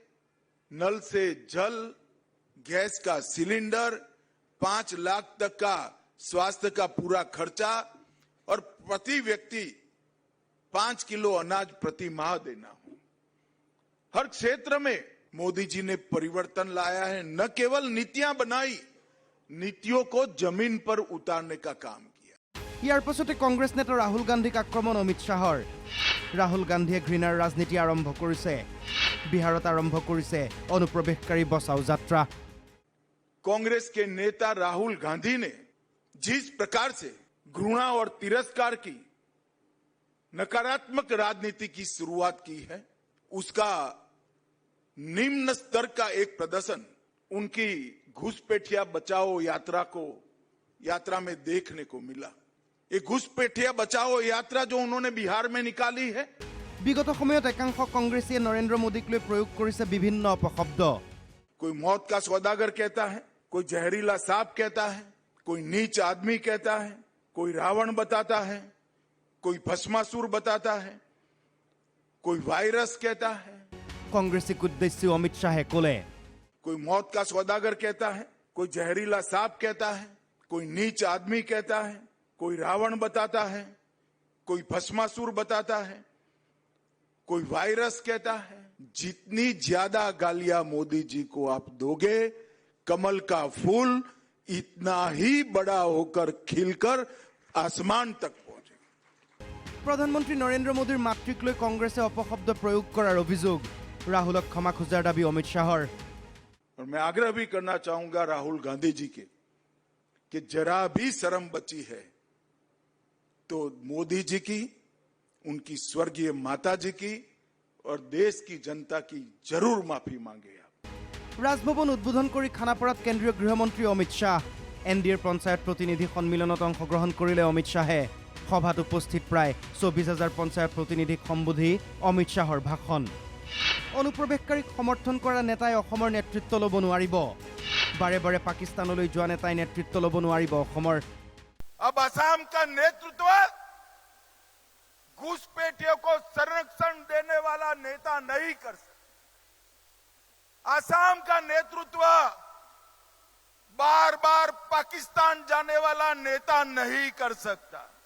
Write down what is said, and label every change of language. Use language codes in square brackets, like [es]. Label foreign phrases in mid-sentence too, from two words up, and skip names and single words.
[hi] नल से जल, गैस का सिलेंडर, 5 लाख तक का स्वास्थ्य का पूरा खर्चा और प्रति व्यक्ति 5 किलो अनाज प्रति माह देना हो। हर क्षेत्र में मोदी जी ने परिवर्तन लाया है। न केवल नीतियां बनाई, नीतियों को जमीन पर उतारने का काम किया। [as] ইয়াৰ পাছতে কংগ্ৰেছ নেতা ৰাহুল গান্ধীক আক্ৰমণ অমিত শ্বাহৰ। ৰাহুল গান্ধীয়ে ঘৃণাৰ ৰাজনীতি আৰম্ভ কৰিছে। বিহাৰত আৰম্ভ কৰিছে অনুপ্ৰৱেশকাৰী বচাও যাত্ৰা। [hi] कांग्रेस के नेता राहुल गांधी ने जिस प्रकार से घृणा और तिरस्कार की नकारात्मक राजनीति की शुरुआत की है, उसका निम्न स्तर का एक प्रदर्शन उनकी घुसपैठिया बचाओ यात्रा में देखने को मिला। ये घुसपैठिया बचाओ यात्रा जो उन्होंने बिहार में निकाली है, [as] বিগত সময়ত একাংশ কংগ্ৰেছীয়ে নৰেন্দ্ৰ মোদীক লৈ প্ৰয়োগ কৰিছে বিভিন্ন অপশব্দ। [hi] कोई मौत का सौदागर कहता है, कोई जहरीला सांप कहता है, कोई नीच आदमी कहता है, कोई रावण बताता है, कोई भस्मासुर बताता है, कोई वायरस कहता है, [as] কংগ্ৰেছীক উদ্দেশ্যি অমিত শ্বাহে ক'লে [hi] कोई मौत का सौदागर कहता है, कोई जहरीला सांप कहता है, कोई नीच आदमी कहता है, कोई रावण बताता है, कोई भस्मासुर बताता है, कोई वायरस कहता है। जितनी ज्यादा गालियां मोदी जी को आप दोगे, कमल का फूल इतना ही बड़ा होकर खिलकर आसमान तक पहुंचेगा। [as] প্ৰধানমন্ত্ৰী নৰেন্দ্ৰ মোদীৰ মাতৃক লৈ কংগ্ৰেছে অপশব্দ প্ৰয়োগ কৰাৰ অভিযোগ ৰাহুলক ক্ষমা খোজাৰ দাবী অমিত শ্বাহৰ [hi] और मैं आग्रह भी करना चाहूंगा राहुल गांधी जी के कि जरा भी शर्म बची है तो मोदी जी की, उनकी स्वर्गीय माता जी की और देश की जनता की जरूर माफी मांगे आप। [as] ৰাজভৱন উদ্বোধন কৰি খানাপাৰাত কেন্দ্ৰীয় গৃহমন্ত্ৰী অমিত শ্বাহ এনডিএৰ পঞ্চায়ত প্ৰতিনিধি সন্মিলনত অংশগ্ৰহণ কৰিলে অমিত শ্বাহে সভাত উপস্থিত প্ৰায় 24,000 পঞ্চায়ত প্ৰতিনিধিক সম্বোধি অমিত শ্বাহৰ ভাষণ অনুপ্ৰৱেশকাৰীক সমৰ্থন কৰা নেতাই অসমৰ নেতৃত্ব ল'ব নোৱাৰিব বাৰে বাৰে পাকিস্তানলৈ যোৱা নেতাই নেতৃত্ব ল'ব নোৱাৰিব অসমৰ [hi] अब असम का नेतृत्व घुसपैठियों को संरक्षण देने वाला नेता नहीं कर सकता। असम का नेतृत्व बार बार पाकिस्तान जाने वाला नेता नहीं कर सकता।